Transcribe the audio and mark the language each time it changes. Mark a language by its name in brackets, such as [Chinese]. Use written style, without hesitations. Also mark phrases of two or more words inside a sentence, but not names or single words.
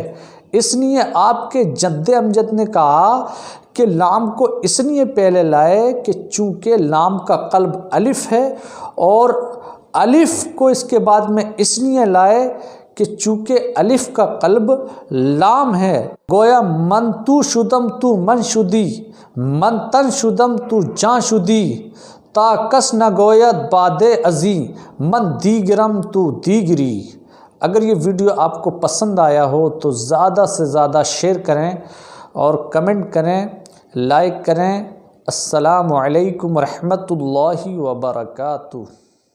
[Urdu] اس لیے آپ کے جد امجد نے کہا کہ لام کو اس لیے پہلے لائے کہ چونکہ لام کا قلب الف ہے، اور الف کو اس کے بعد میں اس لیے لائے کہ چونکہ الف کا قلب لام ہے۔ [Persian] گویا من تو شدم تو من شدی، من تن شدم تو جان شدی، تا کس نہ گوید باد ازی، من دیگرم تو دیگری۔ [Urdu] اگر یہ ویڈیو آپ کو پسند آیا ہو تو زیادہ سے زیادہ شیئر کریں اور کمنٹ کریں، لائک کریں۔ [Arabic] السلام علیکم ورحمۃ اللہ وبرکاتہ۔